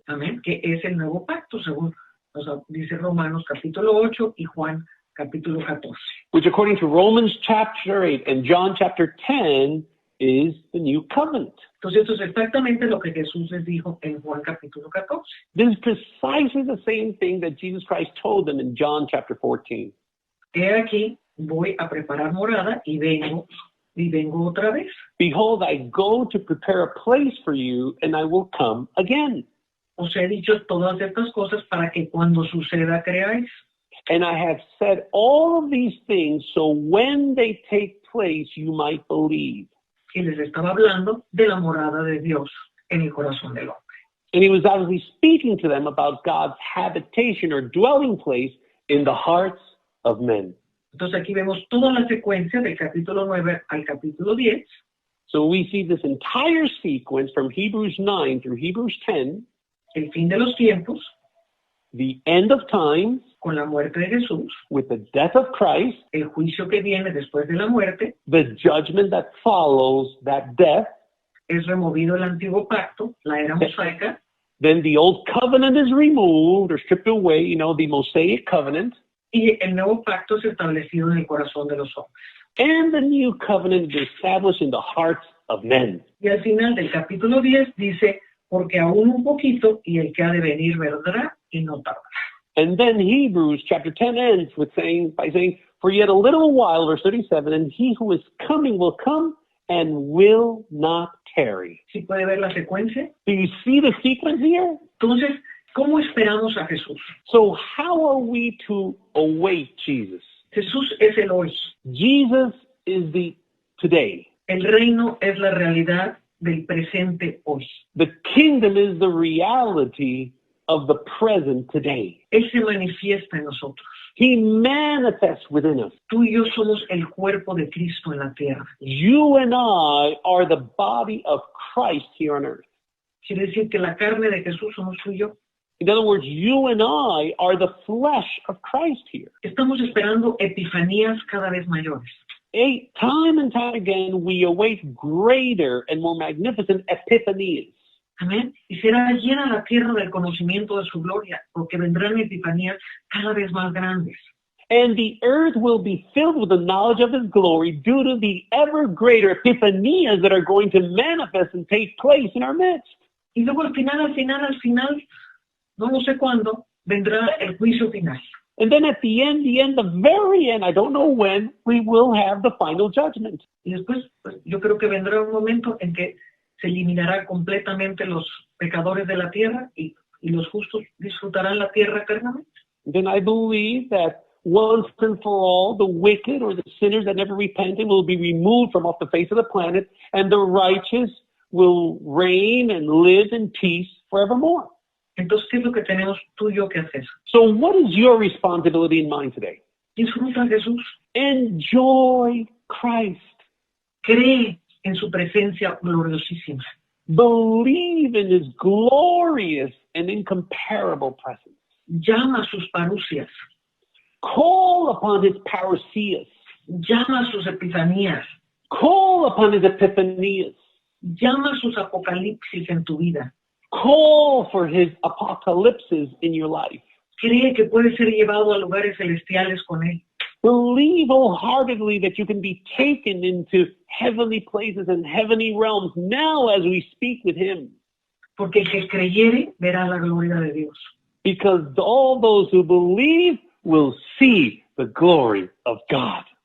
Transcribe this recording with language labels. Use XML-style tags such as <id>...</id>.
<es>Amén. Que es el nuevo pacto, según nos dice Romanos capítulo 8 y Juan capítulo 14.</es> <en>Which according to Romans chapter 8 and John chapter 10 is the new covenant.</en> <es>Entonces esto es exactamente lo que Jesús les dijo en Juan capítulo 14.</es> <en>This is precisely the same thing that Jesus Christ told them in John chapter 14.</en> <es>He aquí, voy a preparar morada y vengo otra vez.</es> <en>Behold, I go to prepare a place for you, and I will come again.</en> <es>Os he dicho todas estas cosas para que cuando suceda creáis.</es> <en>And I have said all of these things, so when they take place, you might believe.</en> <es>Y les estaba hablando de la morada de Dios en el corazón del hombre.</es> <en>And he was obviously speaking to them about God's habitation or dwelling place in the hearts of men.</en> <es>Entonces aquí vemos toda la secuencia del capítulo 9 al capítulo 10.</es> <en>So we see this entire sequence from Hebrews 9 through Hebrews 10,</en> <es>El fin de los tiempos,</es> <en>the end of time</en> <es>con la muerte de Jesús,</es> <en>with the death of Christ,</en> <es>el juicio que viene después de la muerte,</es> <en>the judgment that follows that death,</en> <es>es removido el antiguo pacto, la era mosaica,</es> <en>then the old covenant is removed or stripped away, the Mosaic covenant,</en> <es>y el nuevo pacto es establecido en el corazón de los hombres.</es> <en>and the new covenant is established in the hearts of men.</en> <es>Y al final del capítulo 10 dice, porque aún un poquito y el que ha de venir vendrá y no tardará.</es> <en>And then Hebrews chapter 10 ends by saying, for yet a little while, verse 37, and he who is coming will come and will not tarry.</en> <es>¿Sí puede ver la secuencia?</es> <en>Do you see the sequence here?</en> <es>Entonces, ¿cómo esperamos a Jesús?</es> <en>So how are we to await Jesus?</en> <es>Jesús es el hoy.</es> <en>Jesus is the today.</en> <es>El reino es la realidad del presente hoy.</es> <en>The kingdom is the reality of the present today.</en> <es>Él se manifiesta en nosotros.</es> <en>He manifests within us.</en> <es>Tú y yo somos el cuerpo de Cristo en la tierra.</es> <en>You and I are the body of Christ here on earth.</en> <es>Quiere decir que la carne de Jesús somos tú y yo.</es> <en>In other words, you and I are the flesh of Christ here.</en> <es>Estamos esperando epifanías cada vez mayores.</es> <en>Time and time again, we await greater and more magnificent epiphanies.</en> <es>Amén. Y será llena la tierra del conocimiento de su gloria, porque vendrán epifanías cada vez más grandes.</es> <en>And the earth will be filled with the knowledge of his glory due to the ever greater epiphanias that are going to manifest and take place in our midst.</en> <es>Y luego al final, no lo sé cuándo, vendrá el juicio final.</es> <en>And then at the end, the very end, I don't know when, we will have the final judgment.</en> <es>Y después, pues, yo creo que vendrá un momento en que se eliminará completamente los pecadores de la tierra y los justos disfrutarán la tierra eternamente.</es> <en>Then I believe that once and for all, the wicked or the sinners that never repented will be removed from off the face of the planet, and the righteous will reign and live in peace forevermore.</en> <es>Entonces, ¿qué es lo que tenemos tú y yo que hacer?</es> <en>So what is your responsibility and mine today?</en> <es>Disfruta a Jesús.</es> <en>Enjoy Christ.</en> <es>Cree en su presencia gloriosísima.</es> <en>Believe in his glorious and incomparable presence.</en> <es>Llama a sus parusias.</es> <en>Call upon his parousias.</en> <es>Llama a sus epifanías.</es> <en>Call upon his epiphanias.</en> <es>Llama a sus apocalipsis en tu vida.</es> <en>Call for his apocalypses in your life.</en> <es>Cree que puedes ser llevado a lugares celestiales con él.</es> <en>Believe wholeheartedly that you can be taken into heavenly places and heavenly realms now as we speak with him.</en> <es>Porque el que creyere verá la gloria de Dios.</es> <en>Because all those who believe will see the glory of God.</en>